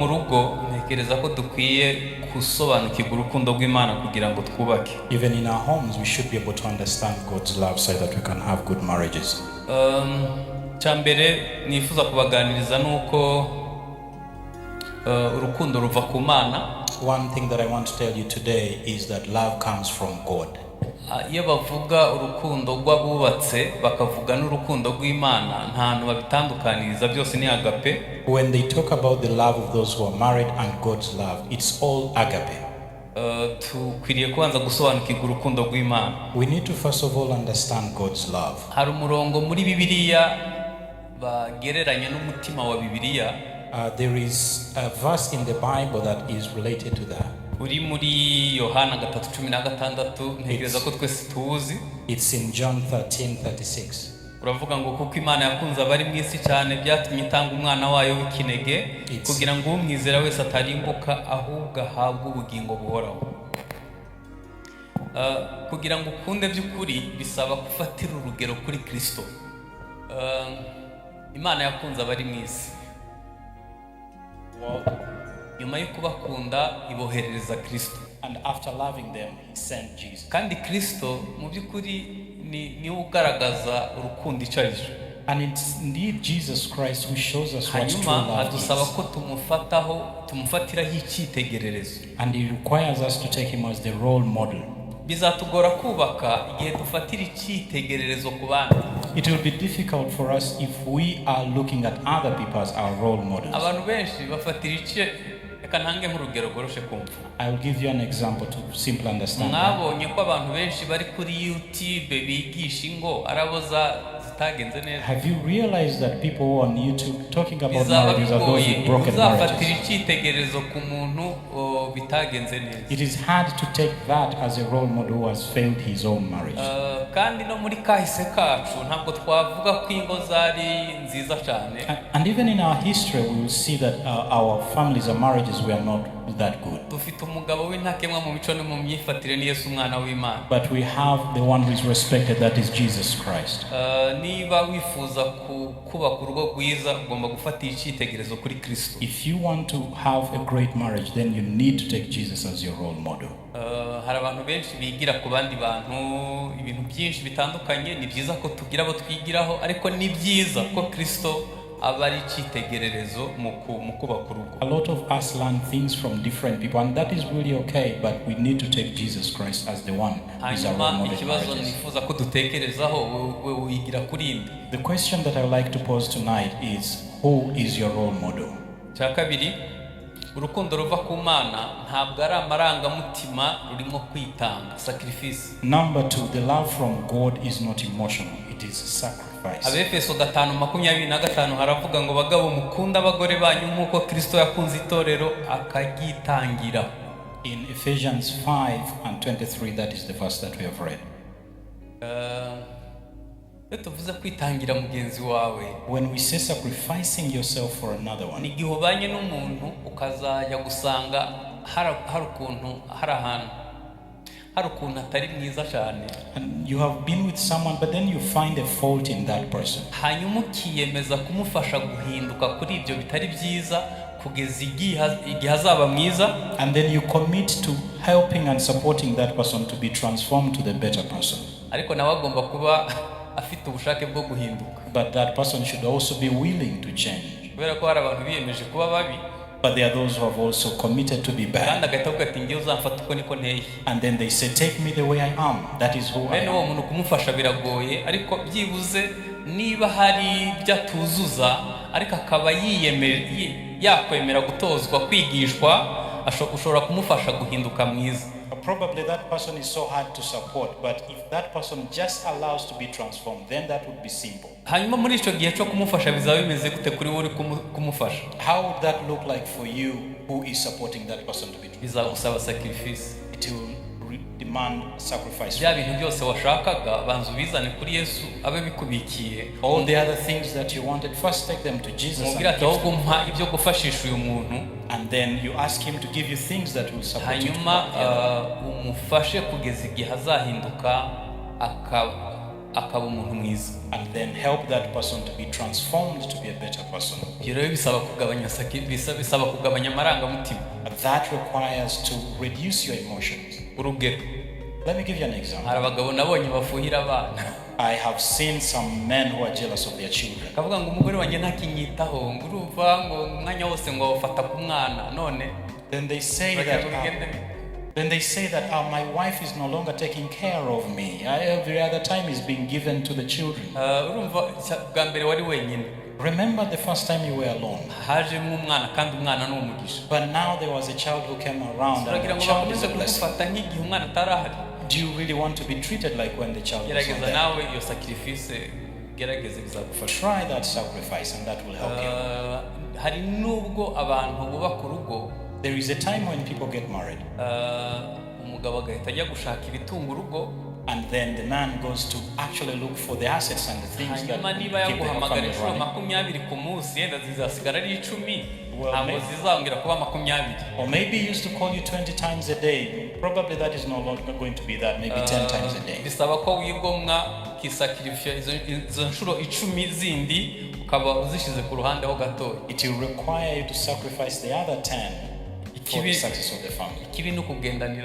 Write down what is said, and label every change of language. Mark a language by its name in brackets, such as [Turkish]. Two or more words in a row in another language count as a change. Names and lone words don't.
[English] Even in our homes, we should be able to understand God's love so that we can have good marriages. One thing that I want to tell you today is that love comes from God. [Kinyarwanda] Iyo bavuga urukundo rw'abubatse bakavuga n'urukundo rw'Imana ntantu babitandukaniriza, byose ni agape. [English] When they talk about the love of those who are married and God's love, it's all agape. [Kinyarwanda] Tukwiriye kubanza gusobanukirwa urukundo rw'Imana. [English] We need to first of all understand God's love. [Kinyarwanda] Hari umurongo muri Bibiliya bagereranya n'umutima wa Bibiliya. [English] There is a verse in the Bible that is related to that. [Kinyarwanda] Uri muri Yohana 3:16 ntegereza ko twese tuzi. [English] It's in John 13:36. [Kinyarwanda] Uravuga ngo kuko Imana yakunze abari mu isi cyane byatumye itanga umwana wayo w'ikinege kugira ngo umwizera wese atarimbuka ahubwo ahabwe ubugingo buhoraho. Kugira ngo ukunde by'ukuri bisaba gufatira urugero kuri Kristo. Imana yakunze abari mu isi. Nyuma yo kubakunda iboherereza Kristo. [English] And after loving them, he sent Jesus. [Kinyarwanda] kandi Kristo mu by'ukuri ni ugaragaza urukundo icarijo. [English] And it's indeed Jesus Christ who shows us what true [Kinyarwanda] hanyuma [English] love [Kinyarwanda] adusaba [English] is. [Kinyarwanda] ko tumufatiraho icyitegererezo. [English] And he requires us to take him as the role model. [Kinyarwanda] bizatugora kubaka igihe dufatira icyitegererezo ku bandi. [English] It will be difficult for us if we are looking at other people as our role models. [Kinyarwanda] abantu benshi bafatira icye. Reka ntange nk'urugero goroshe kumva. [English] I will give you an example to simply understand. [Kinyarwanda] mwabonye ko abantu benshi bari kuri YouTube bigisha ingo araboza zitagenze neza. [English] Have you realized that people who are on YouTube talking about marriages are those with broken marriages? [Kinyarwanda] uzafatira icyitegererezo ku muntu bitagenze neza. [English] It is hard to take that as a role model who has failed his own marriage. [Kinyarwanda] kandi no muri kahise kacu ntabwo twavuga ko ingo zari nziza cyane. [English] And even in our history we will see that our families and marriages were not that good. [Kinyarwanda] dufite umugabo w'intakemwa mu mico no mu myifatire ni Yesu umwana w'Imana. [English] But we have the one who is respected, that is Jesus Christ. [Kinyarwanda] niba wifuza kubaka urugo rwiza ugomba gufatira icyitegererezo kuri Kristo. [English] If you want to have a great marriage, then you need to take Jesus as your role model. [Kinyarwanda] hari abantu benshi bigira ku bandi bantu ibintu byinshi bitandukanye. ni byiza ko tugira abo twigiraho, ariko ni byiza ko Kristo aba ari icyitegererezo mu kubaka urugo. [English] A lot of us learn things from different people, and that is really okay, but we need to take Jesus Christ as the one who is our role model. [Kinyarwanda] ikibazo nifuza ko dutekerezaho we wigira kuri indi. [English] The question that I would like to pose tonight is, who is your role model? [Kinyarwanda] cya kabiri, urukundo ruva ku Mana ntabwo ari amarangamutima rurimo kwitanga, [English] sacrifice. Number 2, the love from God is not emotional, it is sacrifice. [Kinyarwanda] Abefeso 5:25 haravuga ngo bagabo mukunda abagore banyu nk'uko Kristo yakunze itorero akagitangira. [English] In Ephesians 5:23, that is the verse that we have read. [Kinyarwanda] tuvuze kwitangira mugenzi wawe, [English] when we say sacrificing yourself for another one, [Kinyarwanda] ni igihe ubanye n'umuntu ukazajya gusanga hari ukuntu atari mwiza cyane, [English] and you have been with someone but then you find a fault in that person, [Kinyarwanda] hanyuma ukiyemeza kumufasha guhinduka kuri ibyo bitari byiza kugeza igihe azaba mwiza, [English] and then you commit to helping and supporting that person to be transformed to the better person. [Kinyarwanda] ariko nawe agomba kuba afite ubushake bwo guhinduka. [English] But that person should also be willing to change. [Kinyarwanda] kubera ko hari abantu biyemeje kuba babi, [English] but there are those who have also committed to be [Kinyarwanda] kandi [English] bad, [Kinyarwanda] agahita avuga ati ngiye uzamfata uko niko nteye. [English] and then they say, take me the way I am, that is who I [Kinyarwanda] bene uwo [English] am. [Kinyarwanda] muntu kumufasha biragoye, ariko byibuze niba hari byatuzuza ariko akaba yakwemera gutozwa kwigishwa, ushobora kumufasha guhinduka mwiza. [English] Probably that person is so hard to support, but if that person just allows to be transformed, then that would be simple. [Kinyarwanda] hanyuma muri icyo gihe cyo kumufasha bizaba bimeze gute kuri wowe uri kumufasha? [English] How would that look like for you who is supporting that person to be transformed? [Kinyarwanda] bizagusaba sacrifice. [English] It will demand sacrifice. [Kinyarwanda] bya bintu byose washakaga banza ubizane kuri Yesu abe bikubikiye. [English] All the other things that you wanted, first take them to Jesus [Kinyarwanda] mubwira ati ahubwo mpa ibyo gufashisha uyu muntu, [English] and then you ask him to give you things that will support you. [Kinyarwanda] hanyuma umufashe kugeza igihe azahinduka akaba umuntu mwiza. [English] And then help that person to be transformed to be a better person. [Kinyarwanda] ibyo rero bisaba kugabanya amarangamutima. [English] That requires to reduce your emotions. [Kinyarwanda] urugero, [English] Let me give you an example. [Kinyarwanda] hari abagabo nabonye bafuhira abana. [English] I have seen some men who are jealous of their children. [Kinyarwanda] akavuga ngo umugore wanjye ntakinyitaho, ngo urumva ngo umwanya wose ngo awufata ku mwana, none [English] Then they say that my wife is no longer taking care of me. Every other time is being given to the children. [Kinyarwanda] urumva bwa mbere wari wenyine, [English] Remember the first time you were alone. [Kinyarwanda] hajemo umwana kandi umwana ni umugisha. [English] But now there was a child who came around, and [Kinyarwanda] uragira [English] the [Kinyarwanda] ngo [English] child is [Kinyarwanda] bakomeze [English] a blessing. [Kinyarwanda] kugufata nk'igihe umwana atarahari? [English] Do you really want to be treated like when the child was not [Kinyarwanda] gerageza [English] there? [Kinyarwanda] nawe iyo sacrifice, gerageze bizagufasha. [English] Try that sacrifice and that will help you. [Kinyarwanda] hari nubwo abantu bubaka urugo, [English] There is a time when people get married, [Kinyarwanda] umugabo agahita ajya gushaka ibitunga urugo, [English] and then the man goes to actually look for the assets and the things that [Kinyarwanda] hanyuma niba [English] keep the [Kinyarwanda] yaguhamagara [English] family [Kinyarwanda] inshuro [English] running. [Kinyarwanda] 20 ku munsi, yenda zizasigara ari 10, [English] Well, [Kinyarwanda] ntabwo [English] maybe. [Kinyarwanda] zizongera kuba 20. [English] Or maybe he used to call you 20 times a day. Probably that is no longer going to be that, maybe 10 times a day. [Kinyarwanda] bisaba ko wigomwa ukisakirifya izo nshuro 10 zindi ukaba uzishize ku ruhande ho gatoya. [English] It will require you to sacrifice the other 10 for the success of the family. [Kinyarwanda] ikibi ni ukugendanira